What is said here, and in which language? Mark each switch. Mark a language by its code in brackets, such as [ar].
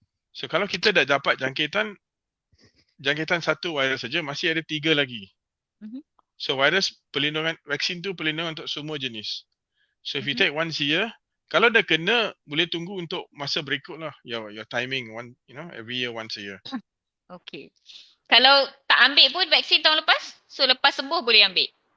[ms] So kalau kita dah dapat jangkitan satu virus saja, masih ada 3 lagi. Mhm. So virus perlindungan, vaksin tu perlindungan untuk semua jenis. [en] So if you Mhm. take once a year, [ms] kalau dah kena, boleh tunggu untuk masa berikut lah. [en] Your timing, every year, once a year. Okay. [ms] Kalau tak ambil pun vaksin tahun lepas, so lepas sembuh boleh ambil.